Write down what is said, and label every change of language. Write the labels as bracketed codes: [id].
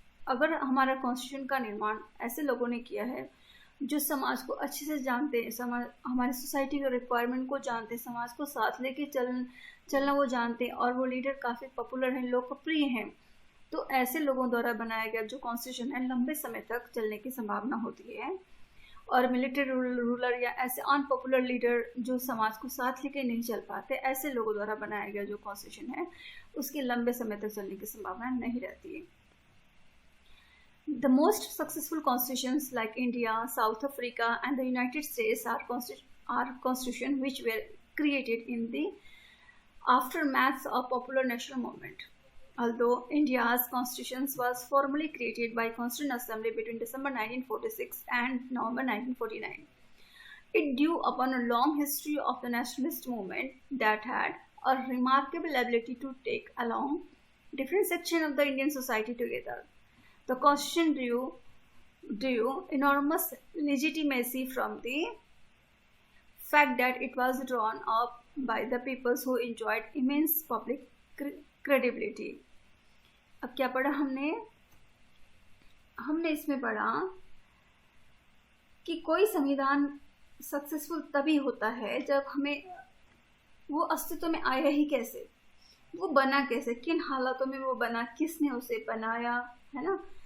[hi] अगर हमारा कॉन्स्टिट्यूशन का निर्माण ऐसे लोगों ने किया है जो समाज को अच्छे से जानते हैं, समाज हमारे सोसाइटी के रिक्वायरमेंट को जानते हैं, समाज को साथ लेके चलना वो जानते हैं और वो लीडर काफ़ी पॉपुलर हैं, लोकप्रिय हैं, तो ऐसे लोगों द्वारा बनाया गया जो कॉन्स्टिट्यूशन है लंबे समय तक चलने की संभावना होती है। और मिलिट्री रूलर या ऐसे अनपॉपुलर लीडर जो समाज को साथ लेके नहीं चल पाते, ऐसे लोगों द्वारा बनाया गया जो कॉन्स्टिट्यूशन है उसके लंबे समय तक चलने की संभावना नहीं रहती है। [en] The most successful constitutions like India, South Africa and the United States are constitutions which were created in the aftermath of popular national movement. Although India's constitution was formally created by Constituent Assembly between December 1946 and November 1949, it drew upon a long history of the nationalist movement that had a remarkable ability to take along different sections of the Indian society together. The constitution drew enormous legitimacy from the fact that it was drawn up by the peoples who enjoyed immense public credibility. [hi] अब क्या पढ़ा हमने इसमें पढ़ा कि कोई संविधान successful तभी होता है जब हमें वो अस्तित्व में आया ही कैसे, वो बना कैसे, किन हालातों में वो बना, किसने उसे बनाया, है ना।